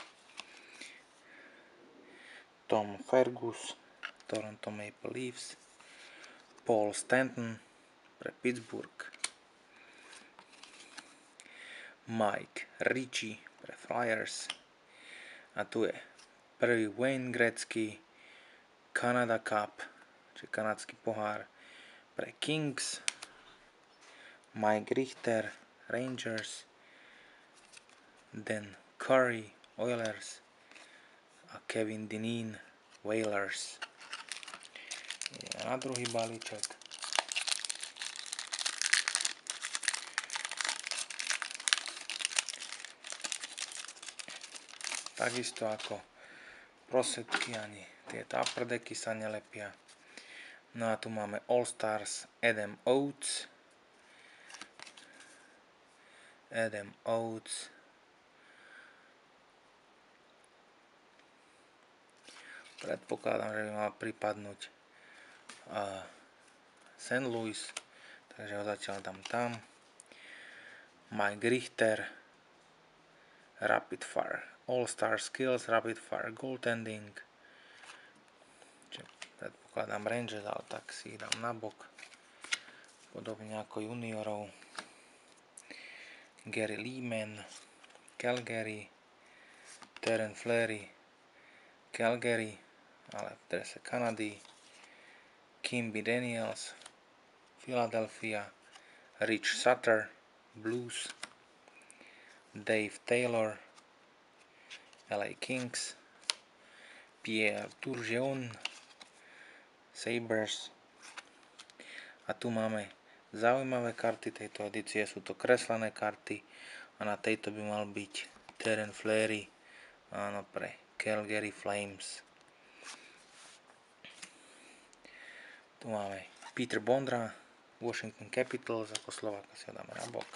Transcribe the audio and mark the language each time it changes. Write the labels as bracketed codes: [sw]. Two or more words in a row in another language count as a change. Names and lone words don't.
[sk] Tom Fergus, Toronto Maple Leafs, Paul Stanton pre Pittsburgh, Mike Ritchie pre Flyers, a tu je prvý Wayne Gretzky Canada Cup, čiže kanadský pohár pre Kings, Mike Richter Rangers, Dan Curry Oilers a Kevin Dineen Whalers. Ideme na druhý balíček. Takisto ako prosetky, ani tieto upper decky sa nelepia. No a tu máme All Stars Adam Oates. Predpokladám, že by mal pripadnúť St. Louis, takže ho zatiaľ dám tam. Mike Richter Rapid Fire All Star Skills Rapid Fire Goaltending. Predpokladám Rangers, ale tak si ich dám na bok, podobne ako juniorov. Gary Leeman Calgary, Terren Fleury Calgary, ale v drese Kanady, Kimby Daniels Philadelphia, Rich Sutter Blues, Dave Taylor LA Kings, Pierre Turgeon Sabres. A tu máme zaujímavé karty tejto edície, sú to kreslené karty a na tejto by mal byť Terren Fleury, áno, pre Calgary Flames. Tu máme Peter Bondra Washington Capitals, ako Slováka si ho dáme na bok.